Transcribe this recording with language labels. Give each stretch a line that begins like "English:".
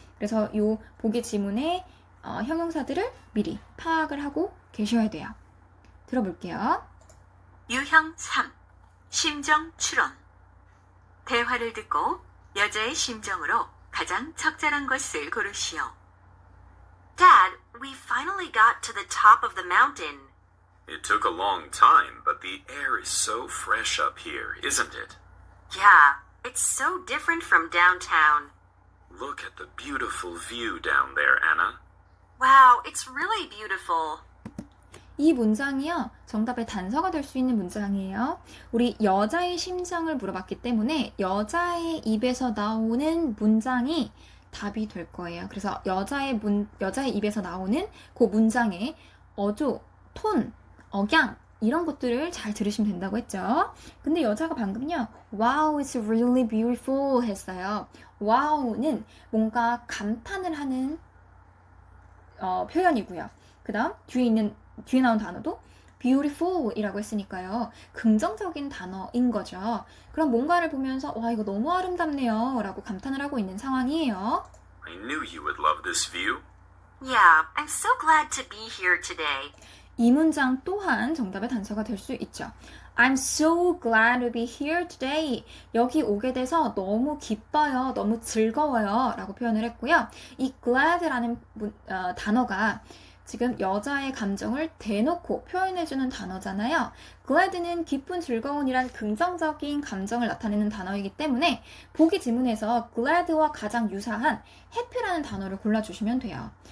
Korean: 그래서 이 보기 지문의 형용사들을 미리 파악을 하고 계셔야 돼요. 들어볼게요. 유형 3. 심정 추론. 대화를 듣고 여자의 심정으로 가장 적절한 것을 고르시오.
English: Dad, we finally got to the top of the mountain. It took a long time, but the air is so fresh up here, isn't it? Yeah, it's so different from downtown. Look at the beautiful view down there, Anna. Wow, it's really beautiful.
Korean: 이 문장이요. 정답의 단서가 될 수 있는 문장이에요. 우리 여자의 심정을 물어봤기 때문에 여자의 입에서 나오는 문장이 답이 될 거예요. 그래서 여자의 입에서 나오는 그 문장의 어조, 톤, 억양 이런 것들을 잘 들으시면 된다고 했죠. 근데 여자가 방금요.
English: Wow, it's really beautiful
Korean: 했어요. Wow는 뭔가 감탄을 하는 표현이고요. 그 다음 뒤에 나온 단어도 beautiful이라고 했으니까요. 긍정적인 단어인 거죠. 그럼 뭔가를 보면서 와 이거 너무 아름답네요 라고 감탄을 하고 있는 상황이에요.
English: I knew you would love this view. Yeah, I'm so glad to be here today.
Korean: 이 문장 또한 정답의 단서가 될 수 있죠.
English: I'm so glad to be here today.
Korean: 여기 오게 돼서 너무 기뻐요. 너무 즐거워요. 라고 표현을 했고요. 이 glad라는 단어가 지금 여자의 감정을 대놓고 표현해주는 단어잖아요. glad는 기쁜, 즐거운이란 긍정적인 감정을 나타내는 단어이기 때문에 보기 지문에서 glad와 가장 유사한 happy라는 단어를 골라주시면 돼요.